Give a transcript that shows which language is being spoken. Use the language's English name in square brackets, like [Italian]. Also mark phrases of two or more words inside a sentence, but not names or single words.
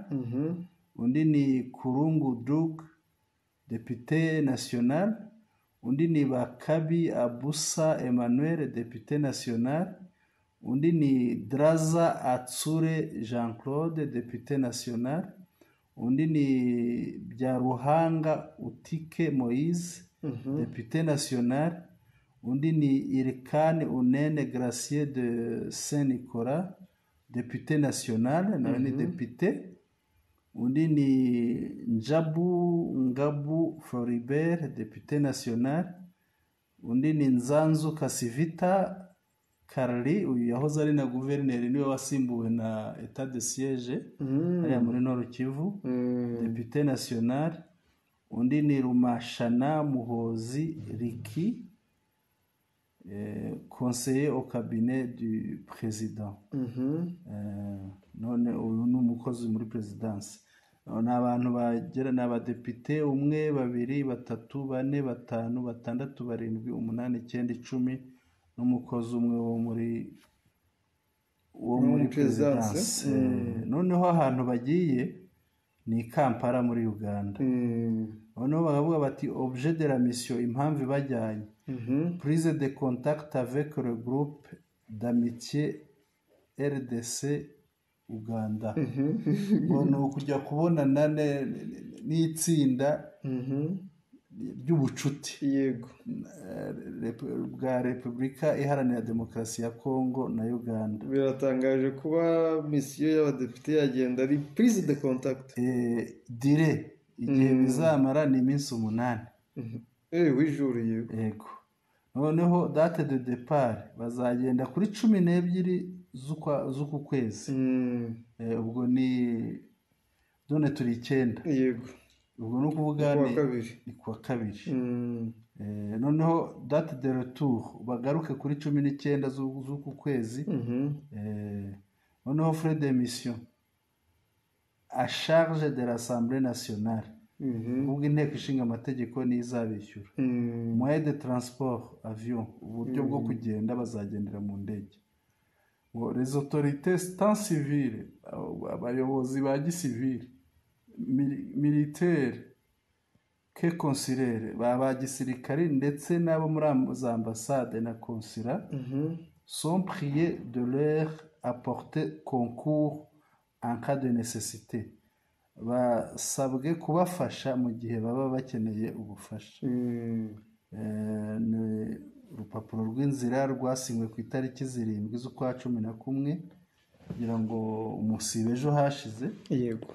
[Kinyarwanda] Undi ni Kurungu Dug [French] député national. [Kinyarwanda] Undi ni Bakabi Abusa Emmanuel [French] député national. [Kinyarwanda] Undi ni Draza Atsure Jean-Claude [French] député national. [Kinyarwanda] Undi ni Byaruhanga Utike Moïse [French] député national. [Kinyarwanda] Undi ni Irkane Unene Gracier de Saint-Nicolas [French] député national, [Kinyarwanda] nawe ni député. Undi ni Njabu Ngabu Floribert [French] député national. [Kinyarwanda] Undi ni Nzanzu Kasivita Karli, uyu yahoze ari na guverineri, niwe wasimbuwe na [French] etat de siège [Kinyarwanda] hariya muri Nord Kivu [French] député national. [Kinyarwanda] Undi ni [French] Rumashana Muhozi Riki conseiller au cabinet du président. [Kinyarwanda] None uyu ni umukozi muri presidence. Ni abantu bagera ni abadepite 1 2 3 4 5 6 7 8 8 9 10 n'umukozi umwe wo muri presidence. Noneho ahantu bagiye ni Kampala muri Uganda. Noneho bakavuga bati [French] objet de la mission, [Kinyarwanda] impamvu bajyanye [French] prise de contact avec le groupe d'amitié RDC Uganda. [Kinyarwanda] Ngo kujya kubonana n'itsinda ry'ubucuti yego bwa Repubulika Iharanira Demokarasi ya Kongo na Uganda. Biratangaje kuba misiyo y'abadepite yagenda ari [French] prise de contact [Kinyarwanda] dire igihe bizamara ni iminsi 8. W'ijuru yego. Noneho [French] date de départ [Kinyarwanda] bazagenda kuri 12 z'uku kwezi. Ubwo ni done turi 9. Yego. Ubwo no kuvuga ni kwa kabiri. Noneho [French] date de retour [Kinyarwanda] bagaruke kuri 19 z'uku kwezi. [French] Noneho frais de mission à charge de l'Assemblée nationale. [Kinyarwanda] Ubwo inteko ishinga amategeko n'izabishyura. [French] Moyen de transport avion, [Kinyarwanda] uburyo bwo kugenda bazagendera mu ndege. [French] Les autorités tant civiles, [Kinyarwanda] abayobozi ba gisivile, [French] militaire que consulaire, [Kinyarwanda] ba gisirikari ndetse n'abo muri ambassade na [French] consulat sont priés de leur apporter concours en cas de nécessité. [Kinyarwanda] Basabwe kubafasha mu gihe baba bakeneye ubufasha. Urupapuro rw'inzira rwasinywe ku itariki 7 z'ukwa 11 kugira ngo umusibe ejo hashize. Yego.